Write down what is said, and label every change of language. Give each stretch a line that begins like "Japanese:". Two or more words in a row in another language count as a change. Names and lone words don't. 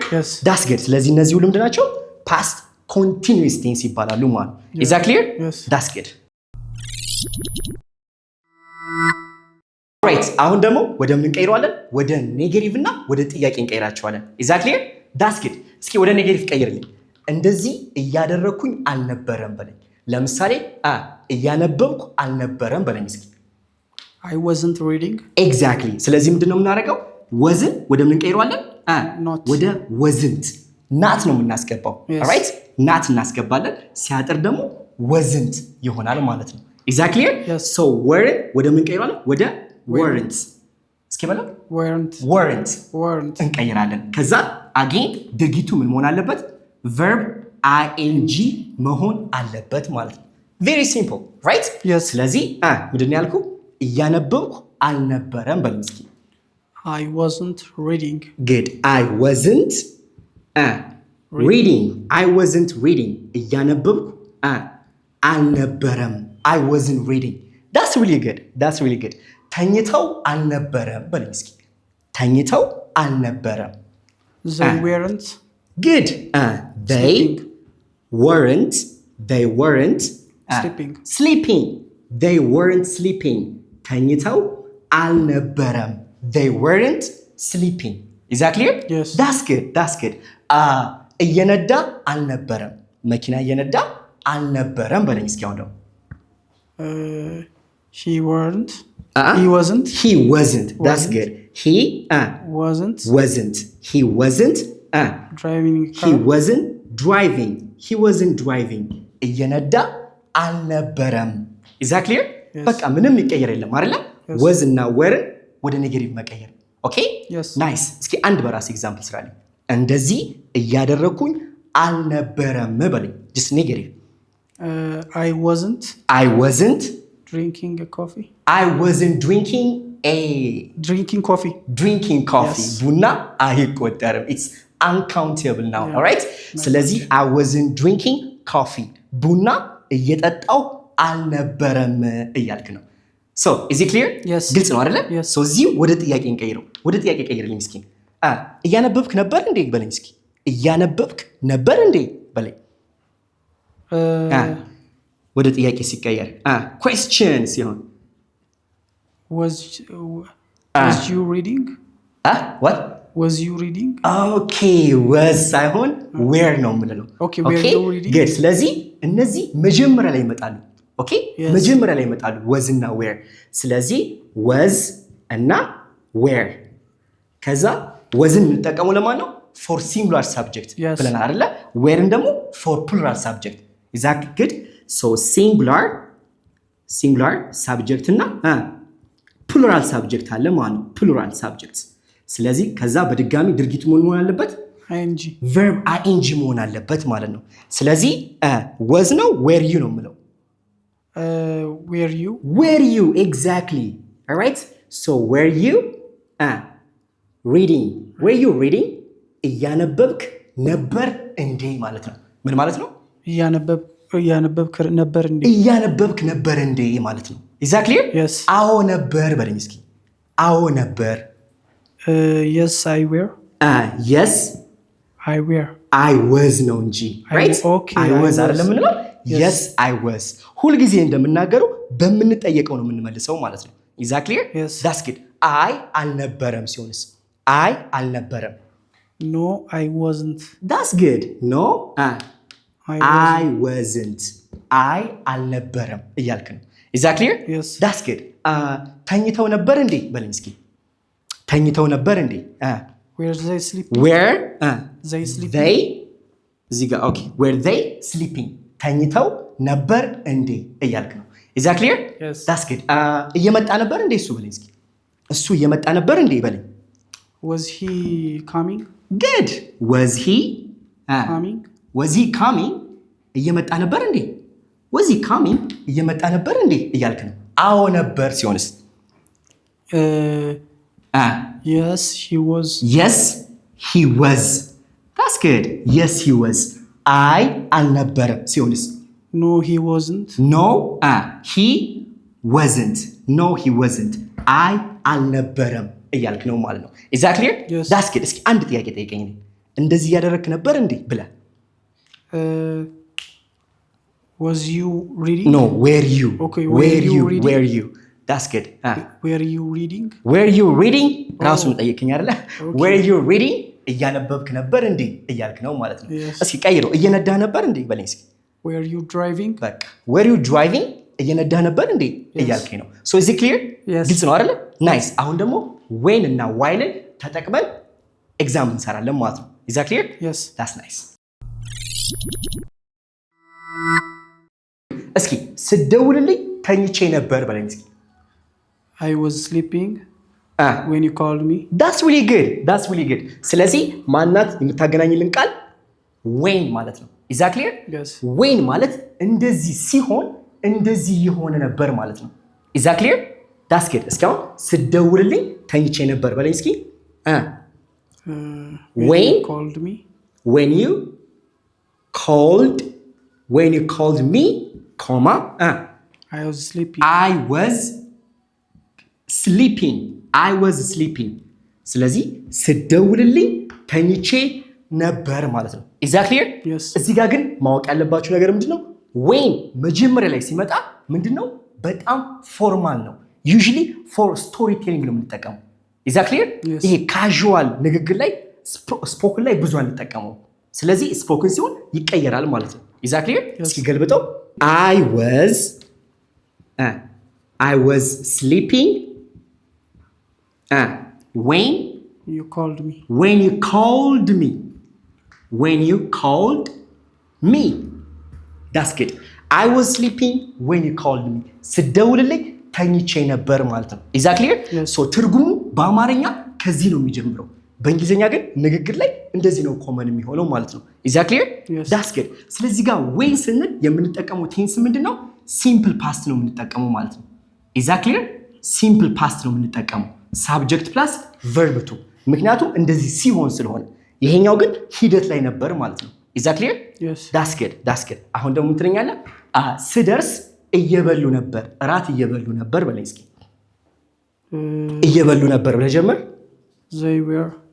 English: Yes. That's good.
Amharic: ስለዚህ እነዚህ ሁሉ ምንድን ናቸው?
English: Past continuous tense
Amharic: ይባላሉ ማለት ነው።
English: Is that clear? Yes. That's good. Right.
Amharic: አሁን ደግሞ ወደ ምን እንቀይረዋለን? ወደ ኔጌቲቭ እና ወደ ጥያቄ እንቀይራቸዋለን።
English: Is that clear? That's good.
Amharic: እስኪ ወደ ኔጌቲቭ ቀይርልኝ። እንደዚህ እያደረኩኝ አልነበረም በለኝ። ለምሳሌ እያነበብኩ አልነበረም በለኝ እስኪ።
English: I wasn't reading. Exactly.
Amharic: ስለዚህ ምንድነው የምናደርገው? ወዝን ወደ ምን እንቀይረዋለን? ወደ wasn't ናት ነው የምናስገባው። alright? ናት እናስገባለን። ሲያጥር ደግሞ wasn't ይሆናል ማለት ነው።
English: Is that clear?
Amharic: Yes.
English: So were
Amharic: ወደ ምን እንቀይረዋለን? ወደ weren't። እስኪ በለው weren't እንቀይራለን። ከዛ again ድርጊቱ ምን መሆን አለበት?
English: verb ing
Amharic: መሆን አለበት ማለት ነው።
English: Very simple, right? Yes.
Amharic: ስለዚህ ምንድነው ያልኩ? እያነበብኩ አልነበረም በለኝ እስኪ።
English: I wasn't reading. Good. I wasn't reading. I wasn't reading.
Amharic: እያነበብኩ አልነበረም.
English: I wasn't reading. That's really good. That's really good.
Amharic: ተኝተው አልነበረም በለኝ እስኪ። ተኝተው አልነበረም።
English: They weren't. Good. They weren't sleeping. They weren't sleeping.
Amharic: ተኝተው አልነበረም.
English: They weren't sleeping. Is that clear? Yes. That's good. That's good.
Amharic: እየነዳ አልነበረም። መኪና እየነዳ አልነበረም በለኝ እስኪ አሁን ደግሞ።
English: He wasn't. He wasn't. That's good. He wasn't. He wasn't driving a car. He wasn't driving.
Amharic: እየነዳ አልነበረም።
English: Is that clear?
Amharic: በቃ ምንም ይቀየር የለም አይደለ? was እና were ወደ ኔጌቲቭ መቀየር። ኦኬ? ናይስ። እስኪ አንድ በራስ ኤግዛምፕል ስራልኝ። እንደዚህ እያደረኩኝ አልነበረም በለኝ።
English: just negative. I wasn't drinking coffee. I wasn't drinking coffee. Yes.
Amharic: ቡና አይቆጠርም.
English: It's uncountable now. All right? ስለዚህ I wasn't drinking coffee.
Amharic: ቡና እየጠጣው አልነበረም እያልክ ነው።
English: So, is it clear? Yes.
Amharic: ግልጽ ነው አይደለ?
English: Yes.
Amharic: So, እዚህ ወደ ጥያቄ እንቀይረው። ወደ ጥያቄ ቀይርልኝ እስኪ። እያነበብክ ነበር እንዴ በለኝ እስኪ። እያነበብክ ነበር እንዴ በለኝ። ወደ ጥያቄ ሲቀየር
English: question ሲሆን was you reading? What? Was you reading?
Amharic: Okay, was ሳይሆን where ነው የምንለው።
English: Okay, were you reading? Good.
Amharic: ስለዚህ እነዚህ መጀመሪያ ላይ ይመጣሉ። ኦኬ? መጀመሪያ ላይ ይመጣሉ was እና where። ስለዚህ was እና where። ከዛ wasን እንጠቀመው ለማን ነው?
English: for singular subject
Amharic: ብለናል አይደለ?
English: whereን ደግሞ for plural subject. Is that good? So singular subject
Amharic: እና
English: plural subject
Amharic: አለ ማለት ነው።
English: plural subjects።
Amharic: ስለዚህ ከዛ በድጋሚ ድርጊቱ መሆን አለበት?
English: ing verb ing
Amharic: መሆን አለበት ማለት ነው። ስለዚህ
English: was ነው were you
Amharic: ነው የምለው።
English: were you exactly. All right? So were you reading?
Amharic: እያነበብክ ነበር እንዴ ማለት ነው። ምን ማለት ነው? እያነበብክ ነበር እንዴ ማለት ነው።
English: Is that clear? Yes.
Amharic: አዎ ነበር በለኝ እስኪ። አዎ ነበር።
English: Yes, I were. Yes, I were. I was
Amharic: ነው እንጂ
English: right? Okay, I was
Amharic: አይደለም የምንለው?
English: Yes, I was.
Amharic: ሁልጊዜ እንደምናገረው በምንጠየቀው ነው የምንመልሰው ማለት ነው።
English: Is that clear? Yes. That's good. I
Amharic: አልነበረም ሲሆንስ?
English: I አልነበረም። No, I wasn't. That's good. No, I wasn't. I
Amharic: አልነበረም እያልክ ነው።
English: Is that clear? Yes. That's good.
Amharic: ተኝተው ነበር እንዴ በለኝ እስኪ። ተኝተው ነበር እንዴ?
English: Were they sleeping? were They sleeping? they
Amharic: እዚህ ጋር
English: ኦኬ were they sleeping
Amharic: ተኝተው ነበር እንዴ እያልክ ነው
English: is that clear Yes. that's good
Amharic: እየመጣ ነበር እንዴ እሱ በለኝ እስኪ እሱ እየመጣ ነበር እንዴ በለኝ
English: Was he coming? good was he Coming? was he coming
Amharic: እየመጣ ነበር እንዴ
English: was he coming
Amharic: እየመጣ ነበር እንዴ እያልክ ነው አዎ ነበር ሲሆንስ
English: Yes, he was. yes he was that's good yes he was
Amharic: አይ አልነበረም ሲሆንስ
English: No, he wasn't. no he wasn't no he wasn't
Amharic: አይ አልነበረም እያልክ ነው ማለት ነው
English: is that clear Yes. that's good
Amharic: እስኪ አንድ ጥያቄ ጠይቀኝ እንደዚህ ያደረክ ነበር እንዴ ብለህ
English: Was you reading? no were you Okay, were you reading? were you that's good Were you reading? were you reading
Amharic: ራሱን ጠይቀኝ አይደለ
English: Okay. were you reading
Amharic: እያነበብክ ነበር እንዴ እያልክ ነው ማለት ነው
English: Yes.
Amharic: እስኪ ቀይረው እየነዳህ ነበር እንዴ በለኝ እስኪ
English: Were you driving? በቃ were you driving
Amharic: እየነዳህ ነበር እንዴ እያልከኝ ነው
English: so is it clear Yes.
Amharic: ግልጽ ነው አይደለ ናይስ አሁን ደግሞ when እና while ተጠቅመን ኤግዛም እንሰራለን ማለት ነው
English: is that clear Yes. that's nice
Amharic: እስኪ ስደውልልኝ ተኝቼ ነበር በለኝ እስኪ
English: I was sleeping when you called me. that's really good
Amharic: ስለዚህ ማናት የምታገናኝልን ቃል
English: when
Amharic: ማለት ነው
English: is that clear Yes.
Amharic: when ማለት እንደዚህ ሲሆን እንደዚህ የሆነ ነበር ማለት ነው
English: is that clear that's good
Amharic: እስኪ አሁን ስደውልልኝ ተኝቼ ነበር በለኝ እስኪ
English: When you When? called me. when you called me comma I was sleeping. I was sleeping
Amharic: ስለዚህ ስደውልልኝ ተኝቼ ነበር ማለት ነው
English: is that clear Yes.
Amharic: እዚህ ጋር ግን ማወቅ ያለባችሁ ነገር ምንድነው when መጀመሪያ ላይ ሲመጣ ምንድነው በጣም ፎርማል ነው
English: usually for storytelling
Amharic: ነው የምንጠቀመው
English: is that clear Yes.
Amharic: ይሄ ካዥዋል ንግግር ላይ ስፖክን ላይ ብዙ አንጠቀመው ስለዚህ ስፖክን ሲሆን ይቀየራል ማለት ነው
English: is that clear Yes.
Amharic: እስኪ ገልብጠው
English: I was sleeping when You called me. you called me that's good I was sleeping when you called me
Amharic: ስደውልልኝ ተኝቼ ነበር ማለት ነው
English: is that clear Yes.
Amharic: so ትርጉሙ በአማርኛ ከዚህ ነው የሚጀምረው በእንግሊዘኛ ግን ንግግር ላይ እንደዚህ ነው ኮመን የሚሆነው ማለት ነው
English: is that clear Yes. that's good
Amharic: ስለዚህ ጋር when ስንል የምንጠቀመው ቴንስ ምንድነው
English: simple past
Amharic: ነው የምንጠቀመው ማለት ነው
English: is that clear simple past
Amharic: ነው የምንጠቀመው
English: subject plus verb to
Amharic: ምክንያቱም እንደዚህ ሲሆን ስለሆነ ይሄኛው ግን ሂደት ላይ ነበር ማለት ነው
English: is that clear Yes.
Amharic: that's good አሁን ደግሞ ምትለኛለህ ስደርስ እየበሉ ነበር እራት እየበሉ ነበር በለኝ እስኪ እየበሉ ነበር ብለህ ጀምር
English: They were